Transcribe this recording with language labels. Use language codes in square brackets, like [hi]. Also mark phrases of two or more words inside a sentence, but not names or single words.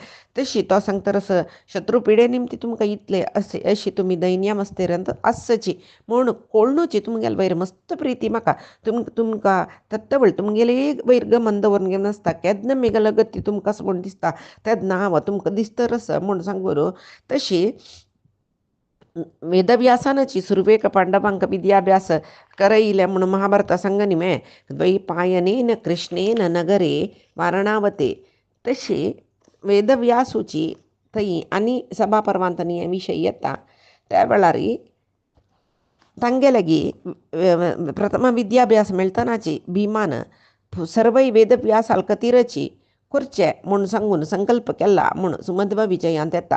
[kok] तशी तो सांगता शत्रू पिडे निमती तुमकां इतले अशी तुमी दैन्यावस्थेंत आसची म्हूण कोळणूची तुमगेले वयर मस्त प्रिती म्हाका. तुमकां तत्तवळ तुमगेले वयर गमन दवरून घेवन आसता. केन्ना मेगल गती तुमकां असो म्हूण दिसता तेन्ना हांव तुमकां दिसता म्हूण सांगून तशी वेदव्यासानाची सुरवेक पांडवांक विद्याभ्यास करयले म्हणून महाभारता सांगनी [sa] मे द्वैपायनेन कृष्णेन नगरे वारणावते. [kok] तशी वेदव्यासूची थंय आनी सभा पर्वांत हे विशय येता. त्या वेळार तांगे लागीं प्रथम विद्याभ्यास मेळटनाची भिमान सर्वय वेदव्यासाल खातीरची करचे म्हूण सांगून संकल्प केला म्हूण सुमध्व विजयांत येता.